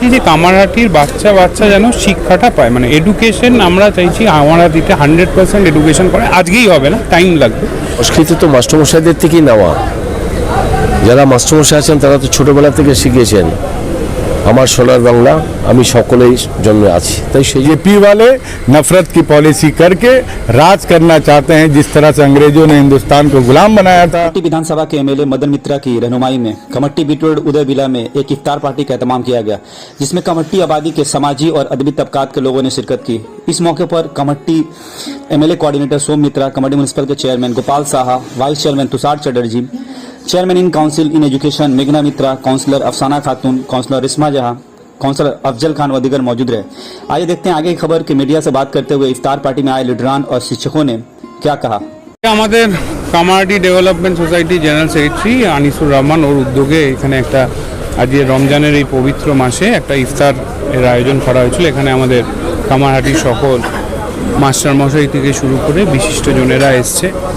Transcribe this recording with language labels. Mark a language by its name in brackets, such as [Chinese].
[Bangla] যে কামারহাটির বাচ্চা বাচ্চা যেন শিক্ষাটা পায়, মানে এডুকেশন আমরা চাইছি কামারহাটিতে 100% এডুকেশন করে। আজকেই হবে না, টাইম লাগবে। সংস্কৃতি তো মাস্টারমশাইদের থেকেই নেওয়া। যারা মাস্টারমশাই আছেন তারা তো ছোটোবেলা থেকে শিখিয়েছেন আমার সোনার বাংলা আমি সকলেই জন্মে আছি। তাই সেই [Hindi] बीजेपी वाले नफरत की पॉलिसी करके राज करना चाहते हैं, जिस तरह से अंग्रेजों ने हिंदुस्तान को गुलाम बनाया था। कमट्टी विधानसभा के एमएलए मदन मित्रा की रहनुमाई में कमट्टी बीट रोड उदय विला में एक इफ्तार पार्टी का एहतमाम किया गया, जिसमें कमट्टी आबादी के समाजी और अदबी तबकात के लोगों ने शिरकत की। इस मौके पर कमट्टी एमएलए कोऑर्डिनेटर सोम मित्रा, कमट्टी म्यूनिसिपल के chairman Gopal Saha, vice chairman Tushar Chatterjee, chairman in council in education मेघना मित्रा, काउंसलर अफसाना खातून, काउंसलर रिस्मा जहां, काउंसलर अफजल खान व दीगर मौजूद रहे। आइए देखते हैं आगे की खबर कि मीडिया से बात करते हुए इफ्तार पार्टी में आए लीडरान और शिक्षकों ने क्या कहा। [Bangla] আমাদের Kamarhati development society general secretary Anisur Rahman ওর উদ্যোগে এখানে একটা আজকে রমজানের এই পবিত্র মাসে একটা ইফতার এর আয়োজন করা হয়েছিল। এখানে আমাদের কামারহাটির সকল মাস্টারমশাই থেকে শুরু করে বিশিষ্টজনেরা এসছে।